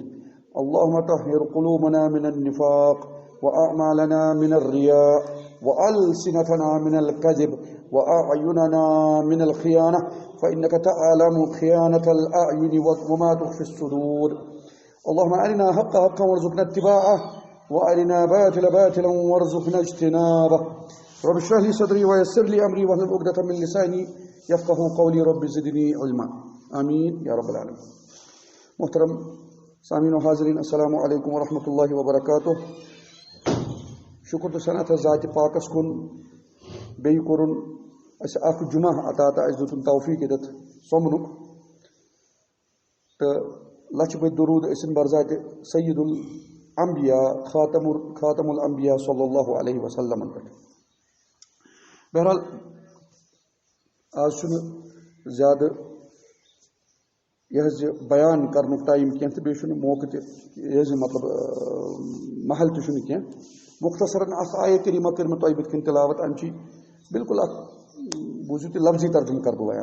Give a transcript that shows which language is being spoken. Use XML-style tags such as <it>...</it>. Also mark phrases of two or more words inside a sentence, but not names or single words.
<ar>اللهم طهر قلوبنا من النفاق وأعمالنا من الرياء وألسنتنا من الكذب وأعيننا من الخيانة فإنك تعلم خيانة الأعين وما تخفي الصدور. اللهم أرنا حق حقا وارزقنا اتباعه وأرنا باطل باطلا وارزقنا اجتنابه. رب اشرح لي صدري ويسر لي أمري واحلل عقدة من لساني يفقهوا قولي رب زدني علما. آمين يا رب العالمين.</ar> <ks>محترم سامعین و حاضرین،</ks> <ar>السلام علیکم ورحمۃ اللہ وبرکاتہ.</ar> <ks>شکر تو ثنا ذات پاکس کن بیٚیہِ کوٚرُن اَسہِ اکھ جمعہ عطا تہٕ اَسہِ دِتُن توفیٖق ییٚتٮ۪تھ سومنُک تہٕ لچھِ بٔدۍ درود ٲسِن برذاتِ سید الانبیاء خاتم الانبیاء</ks> <ar>صلی اللہ علیہ وسلم</ar> <ks>پٮ۪ٹھ. بہرحال آز چھُنہٕ زیادٕ یہ بیان کرنُک ٹایم کینٛہہ تہٕ بیٚیہِ چھُنہٕ موقعہٕ تہِ یہ مطلب محل تہِ چھُنہٕ کینٛہہ. مختصراً اکھ آیت کریٖمہ کٔر مےٚ تۄہہِ بٕتھِ کَنۍ تلاوت. اَمچی بالکل اکھ بوٗزِو تُہۍ لفظی ترجمہٕ کَرٕ بہٕ بیان.</ks>